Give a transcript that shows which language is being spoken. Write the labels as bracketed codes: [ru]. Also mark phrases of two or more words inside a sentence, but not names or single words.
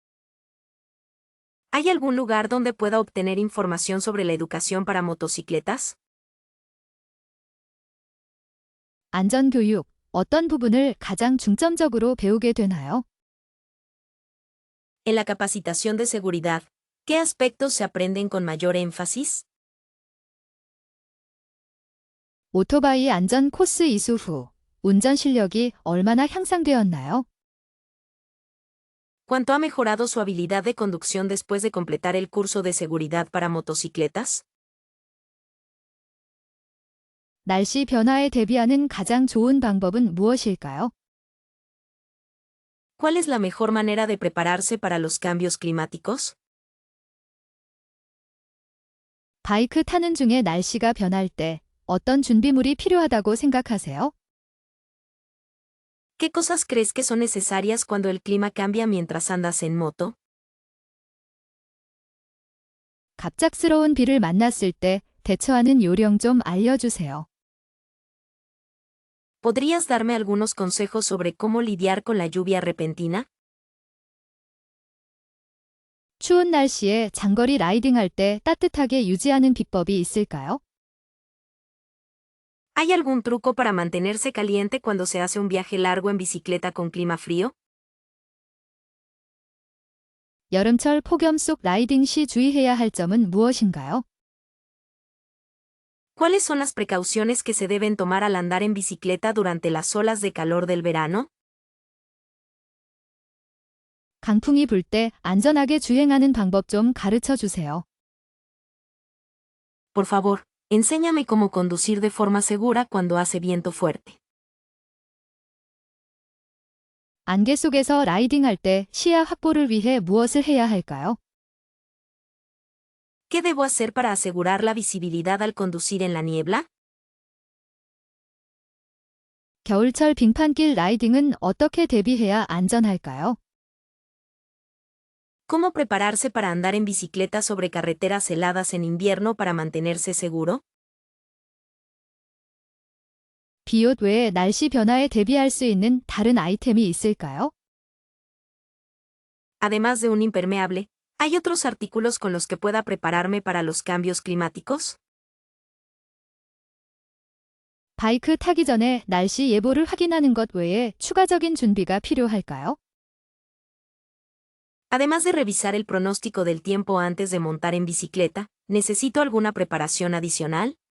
[es] ¿Hay algún lugar donde pueda obtener información sobre la educación para motocicletas? [ko] 안전 교육, 어떤 부분을 가장 중점적으로 배우게 되나요? [es] En la capacitación de seguridad, ¿qué aspectos se aprenden con mayor énfasis? [ko] 오토바이 안전 코스 이수 후 운전 실력이 얼마나 향상되었나요? [es] ¿Cuánto ha mejorado su habilidad de conducción después de completar el curso de seguridad para motocicletas? [ko] 날씨 변화에 대비하는 가장 좋은 방법은 무엇일까요? [es] ¿Cuál es la mejor manera de prepararse para los cambios climáticos? [ko] 바이크 타는 중에 날씨가 변할 때 어떤 준비물이 필요하다고 생각하세요? [es] ¿Qué cosas crees que son necesarias cuando el clima cambia mientras andas en moto? [ko] 갑작스러운 비를 만났을 때 대처하는 요령 좀 알려주세요. [es] ¿Podrías darme algunos consejos sobre cómo lidiar con la lluvia repentina? [ko] 추운 날씨에 장거리 라이딩할 때 따뜻하게 유지하는 비법이 있을까요? [es] ¿Hay algún truco para mantenerse caliente cuando se hace un viaje largo en bicicleta con clima frío? [ko] 여름철 폭염 속 라이딩 시 주의해야 할 점은 무엇인가요? [es] ¿Cuáles son las precauciones que se deben tomar al andar en bicicleta durante las olas de calor del verano? [ko] 강풍이 불 때 안전하게 주행하는 방법 좀 가르쳐 주세요. [es] Por favor, enséñame cómo conducir de forma segura cuando hace viento fuerte. [ko] 안개 속에서 라이딩할 때 시야 확보를 위해 무엇을 해야 할까요? [es] ¿Qué debo hacer para asegurar la visibilidad al conducir en la niebla? [ko] 겨울철 빙판길 라이딩은 어떻게 대비해야 안전할까요? [es] ¿Cómo prepararse para andar en bicicleta sobre carreteras heladas en invierno para mantenerse seguro? [ko] 비옷 외에 날씨 변화에 대비할 수 있는 다른 아이템이 있을까요? [es] Además de un impermeable, ¿hay otros artículos con los que pueda prepararme para los cambios climáticos? [ko] 바이크 타기 전에 날씨 예보를 확인하는 것 외에 추가적인 준비가 필요할까요? [es] Además de revisar el pronóstico del tiempo antes de montar en bicicleta, ¿necesito alguna preparación adicional?